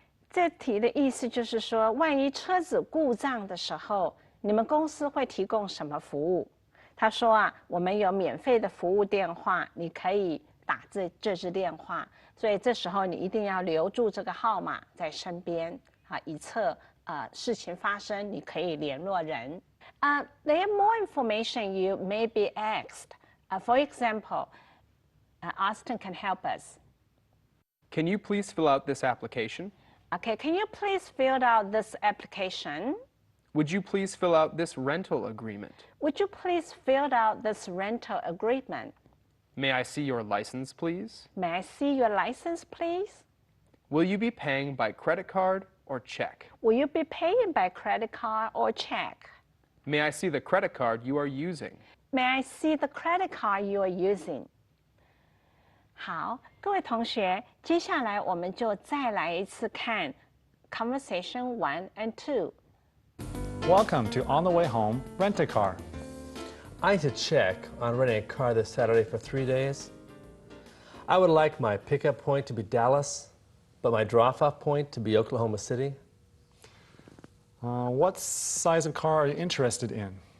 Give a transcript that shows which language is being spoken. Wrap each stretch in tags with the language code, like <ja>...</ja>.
<zh>这题的意思就是说，万一车子故障的时候，你们公司会提供什么服务？他说我们有免费的服务电话，你可以打这支电话，所以这时候你一定要留住这个号码在身边以测事情发生你可以联络人。</zh> <en>There are more information you may be asked. For example, Austin can help us. Can you please fill out this application? Okay, can you please fill out this application? Would you please fill out this rental agreement? Would you please fill out this rental agreement? May I see your license, please? May I see your license, please? Will you be paying by credit card or check? Will you be paying by credit card or check? May I see the credit card you are using? May I see the credit card you are using?</en> <zh>好，各位同学，接下来我们就再来一次看</zh> <en>Conversation 1 and 2. Welcome to On the Way Home, Rent a Car. I need to check on renting a car this Saturday for 3 days. I would like my pickup point to be Dallas, but my drop-off point to be Oklahoma City. What size of car are you interested in?</en>